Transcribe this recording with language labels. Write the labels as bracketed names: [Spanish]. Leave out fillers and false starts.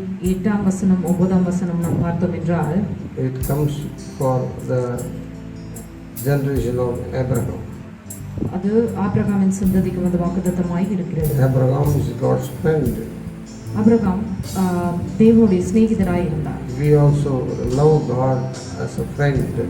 [Tamil] 8ஆம் வசனம் 9ஆம் வசனம் நாம் பார்த்தோம் என்றால், [English] it comes for the generation of Abraham. [Tamil] அது ஆபிரகாமின் சந்ததிக்கு வந்த வாக்குத்தத்தமாய் இருக்கிறது. [English] Abraham is God's friend. [Tamil] Abraham தேவனுடைய சிநேகிதராய் இருந்தார். [English] We also love God as a friend.